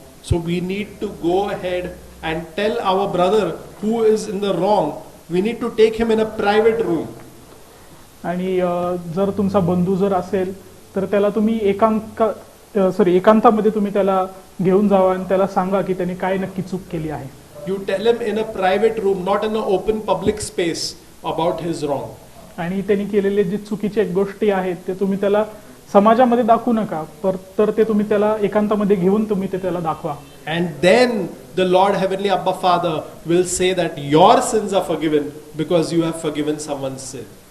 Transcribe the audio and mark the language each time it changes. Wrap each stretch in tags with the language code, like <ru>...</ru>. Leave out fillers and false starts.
<en>So we need to go ahead and tell our brother who is in the wrong, we need to take him in a private room.</en> <mr>आणि जर तुमचा बंधू जर असेल तर त्याला तुम्ही एकांतामध्ये तुम्ही त्याला घेऊन जावा आणि त्याला सांगा की त्याने काय नक्की चूक केली आहे.</mr> <en>You tell him in a private room, not in an open public space, about his wrong.</en> <mr>आणि त्यांनी केलेले जे चुकीचे गोष्टी आहेत ते तुम्ही त्याला समाजामध्ये दाखवू नका, तर ते तुम्ही त्याला एकांतामध्ये घेऊन तुम्ही ते त्याला दाखवा.</mr> <en>And then the Lord Heavenly Abba Father will say that your sins are forgiven because you have forgiven someone's sin.</en>